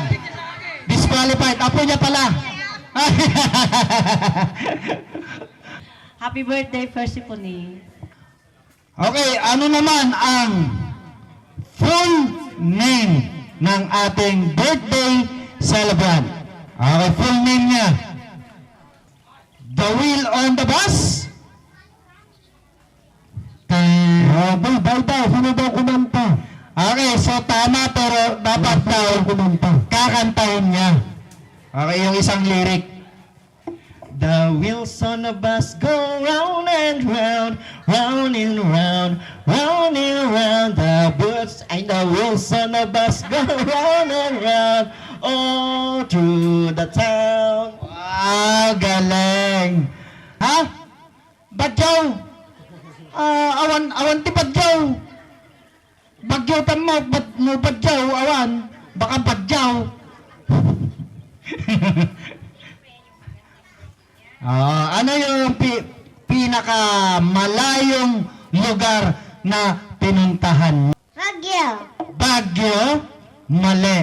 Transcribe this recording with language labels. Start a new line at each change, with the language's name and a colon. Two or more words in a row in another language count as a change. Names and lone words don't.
Filipino: Apo niya pala.
English: Happy birthday, Persephone.
Filipino: Okay, ano naman ang
English: full name
Filipino: ng ating birthday celebrant?
English: Okay, full name niya. The wheel on the bus?
Filipino: Daw, sino daw kumanta? Okay, so tama pero dapat daw kakantahin niya. Okay, yung isang lyric.
English: The wheels on the bus go round and round, round and round, round and round. The boots and the wheels on the bus go round and round, all through the town.
Filipino: Wow, galing. Ha? Badyaw?
Iloko: Awan ti badyaw. Bagyaw tamo, no badyaw, awan.
Filipino: Baka badyaw. Ano yung pinakamalayong lugar na pinuntahan? Baguio? Mali.